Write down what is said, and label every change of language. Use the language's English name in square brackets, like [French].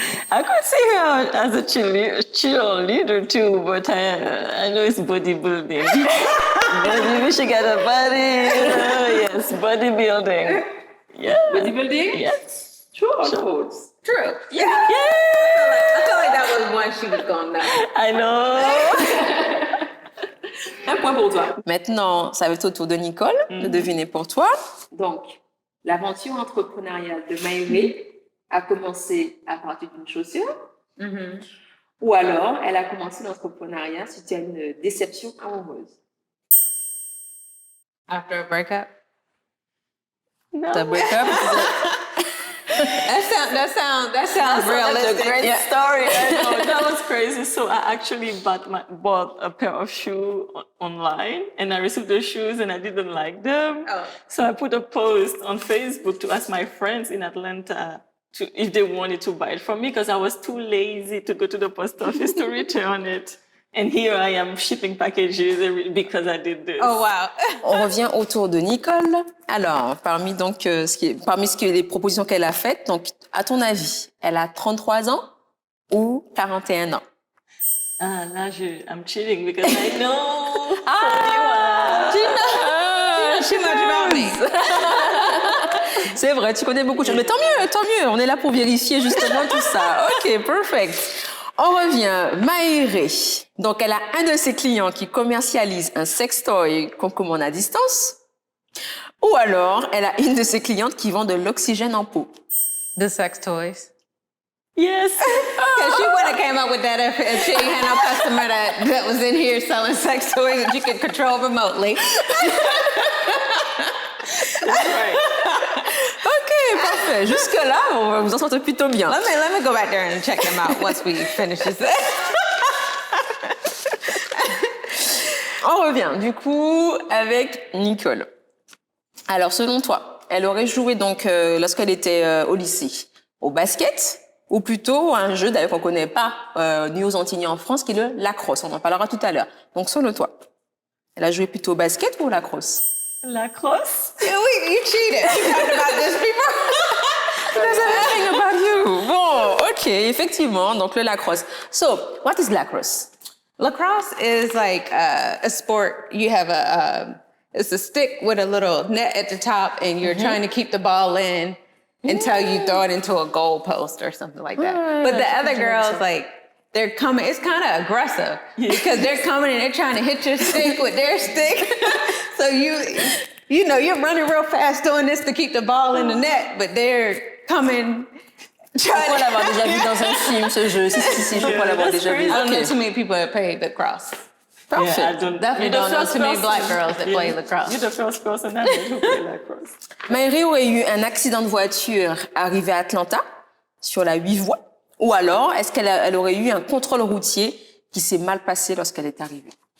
[English] I could see her as a cheerleader too, but I know it's bodybuilding. Maybe she got a body. Yes, bodybuilding. Yeah. Bodybuilding? Yes. True or false? True. Yeah. I feel like that was one she was gone now. I know. [French] Un point pour toi. Maintenant, ça va être au tour de Nicole de deviner pour toi. Donc, l'aventure entrepreneuriale de Maïré a commencé à partir d'une chaussure ou alors elle a commencé l'entrepreneuriat suite à une déception amoureuse. [English] After a breakup? No. The breakup? That sounds realistic. That's a great story. I know, that was crazy. So I actually bought a pair of shoes online, and I received the shoes, and I didn't like them. So I put a post on Facebook to ask my friends in Atlanta if they wanted to buy it from me, because I was too lazy to go to the post office to return it. And here I am shipping packages because I did this. Oh, wow. [French] On revient autour de Nicole. Alors, parmi les propositions qu'elle a faites, donc, à ton avis, elle a 33 ans ou 41 ans? Ah, là, [English] I'm cheating because I know. Too much about me. [French] C'est vrai, tu connais beaucoup de choses. Mais tant mieux. On est là pour vérifier justement tout ça. [English] OK, perfect. [French] On revient, Maïré. Donc, elle a un de ses clients qui commercialise un sextoy qu'on commande à distance. Ou alors, elle a une de ses clientes qui vend de l'oxygène en peau. [English] The sex toys. Yes. Because she would have came up with that if she had no customer that was in here selling sex toys that you could control remotely. Right. [French] Ok, parfait. Jusque-là, on vous en sortez plutôt bien. [English] Let me go back there and check them out once we finish this. [French] On revient du coup avec Nicole. Alors, selon toi, elle aurait joué donc lorsqu'elle était au lycée au basket ou plutôt à un jeu d'ailleurs qu'on connaît pas ni aux Antilles ni en France qui est le lacrosse. On en parlera tout à l'heure. Donc, selon toi, elle a joué plutôt au basket ou au lacrosse? [English] Lacrosse. You cheated. We talked about this before. Does everything about you? [French] Bon, ok, effectivement, donc le lacrosse. [English] So, what is lacrosse? Lacrosse is like a sport. You have it's a stick with a little net at the top, and you're trying to keep the ball in until you throw it into a goal post or something like that. But the other girls, like, they're coming, it's kind of aggressive because they're coming and they're trying to hit your stick with their stick. So you know, you're running real fast doing this to keep the ball in the net, but they're coming. [French] Je crois l'avoir déjà vu dans un film, ce jeu. Si, je crois l'avoir déjà vu. [English] I don't know Ok. too many people that play lacrosse. [French] Parfait. [English] Yeah, I don't, Definitely don't know too many black girls that play lacrosse. You're the first person I know who play lacrosse. [French] Maïri aurait eu un accident de voiture arrivé à Atlanta, sur la 8 voies, ou alors est-ce qu'elle aurait eu un contrôle routier qui s'est mal passé lorsqu'elle est arrivée?